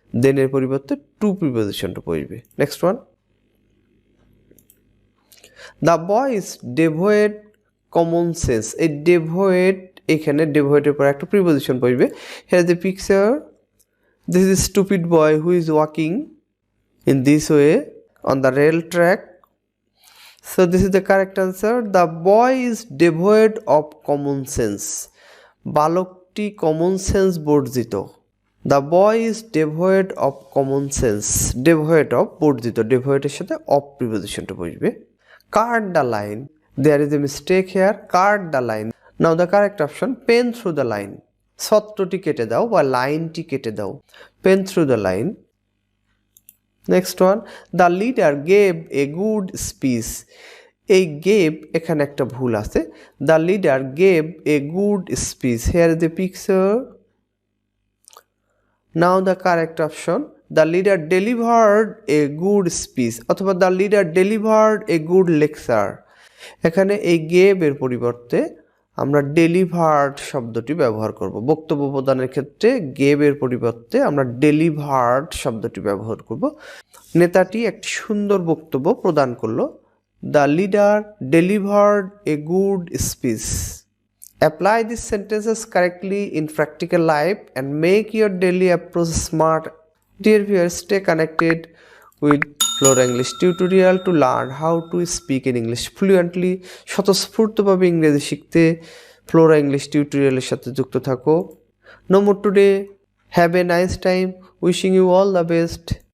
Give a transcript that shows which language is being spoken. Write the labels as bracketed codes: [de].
[bn] দেনের পরিবর্তে টু প্রিপোজিশনটা বসবে। [en] Next one, the boy is devoid common sense. [bn] এই ডেভয়েড, এখানে ডেভয়েডের পর একটা প্রিপোজিশন বসবে। [en] Here the picture, this is stupid boy who is walking in this way on the rail track. So this is the correct answer. The boy is devoid of common sense. [bn] বালকটি common sense বর্জিত। [en] The boy is devoid of common sense. [bn] Devoid of বর্জিত, devoidের সাথে of প্রিপোজিশনটা বসবে। [en] Cut the line. There is a mistake here. Cut the line. Now the correct option, pen through the line. [bn] সত্রটি কেটে দাও বা লাইনটি কেটে দাও। [en] Pen through the line. Next one, the leader gave a good speech. [bn] এই gave, এখানে একটা ভুল আছে। [en] The leader gave a good speech. Here is the picture. Now the correct option, the leader delivered a good speech অথবা the leader delivered a good lecture. [bn] এখানে এই gave এর পরিবর্তে আমরা ডেলিভার্ড শব্দটি ব্যবহার করব। বক্তব্য প্রদানের ক্ষেত্রে গেভ এর পরিবর্তে আমরা ডেলিভার্ড শব্দটি ব্যবহার করব। নেতাটি একটি সুন্দর বক্তব্য প্রদান করলো। [en] The leader delivered a good speech. Apply this sentences correctly in practical life and make your daily approach smart. Dear viewers, stay connected with Flora English tutorial to learn how to speak in English fluently. [bn] স্বতঃস্ফূর্তভাবে ইংরেজি শিখতে Flora English টিউটোরিয়ালের সাথে যুক্ত থাকো। [en] No more today. Have a nice time. Wishing you all the best.